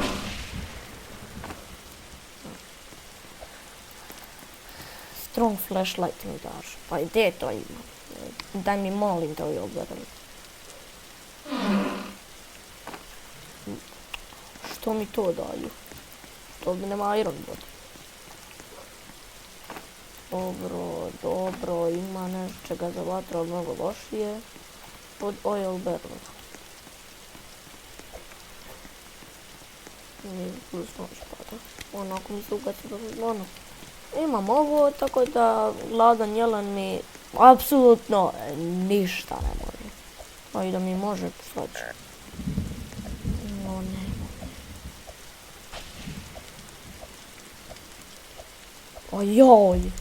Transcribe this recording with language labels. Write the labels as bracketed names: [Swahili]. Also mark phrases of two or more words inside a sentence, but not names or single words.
[English] Strong flashlight [Croatian] mi daš. Pa i gdje to ima? Daj mi molim te [English] oil barrel. [Croatian] Što mi to daju? To bi nema [English] iron body. [Croatian] Dobro, ima nečega za vatru, ali mnogo lošije od [English] oil barrel. [Croatian] Plus noć pada. Onako mi se ugaci ono. Imam ovo, tako da gladan jelen mi apsolutno ništa ne može. A i da mi može, sad ću. No ne. Ojoj!